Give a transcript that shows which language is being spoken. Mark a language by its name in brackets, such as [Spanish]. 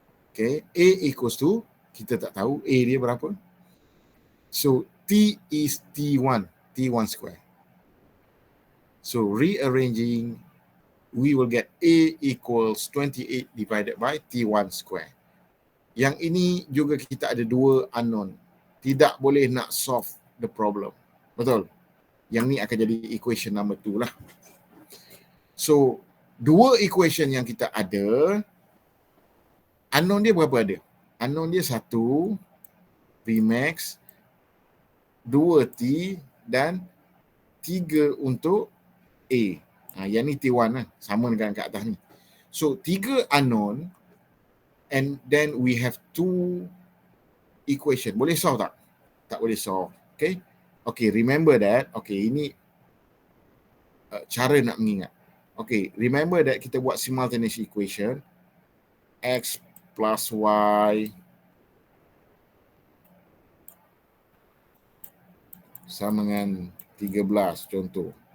[Malay] Okay, [English] A equals to, [Malay] kita tak tahu A dia berapa. [English] So, T is T1 square. So, rearranging, we will get A equals 28 divided by T1 square. [Malay] Yang ini juga kita ada dua unknown. Tidak boleh nak [English] solve the problem. [Malay] Betul? Yang ni akan jadi equation number 2 lah. So, dua equation yang kita ada, unknown dia berapa ada? Unknown dia 1, Vmax, 2T dan 3 untuk A. Yang ni T1 lah. Sama dengan kat atas ni. [English] So, 3 unknown and then we have 2 equation. [Malay] Boleh solve tak? Tak boleh solve. Okay? Okay, [English] remember that. [Malay] Okay, ini cara nak mengingat. [English] Okay, remember that [Malay] kita buat [English] simultaneous equation. X plus Y [Malay] sama dengan 13 contoh.